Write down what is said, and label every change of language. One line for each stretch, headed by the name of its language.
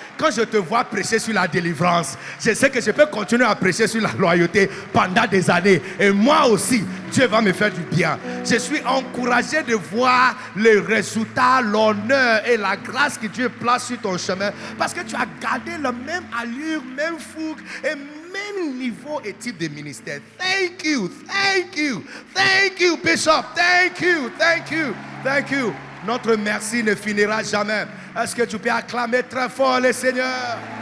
French: Quand je te vois prêcher sur la délivrance, je sais que je peux continuer à prêcher sur la loyauté pendant des années. Et moi aussi, Dieu va me faire du bien. Je suis encouragé de voir les résultats, l'honneur et la grâce que Dieu place sur ton chemin. Parce que tu as gardé la même allure, même fougue et même niveau et type de ministère.
English: Thank you, thank you, thank you, Bishop. Thank you, thank you, thank you.
French: Notre merci ne finira jamais. Est-ce que tu peux acclamer très fort le Seigneur?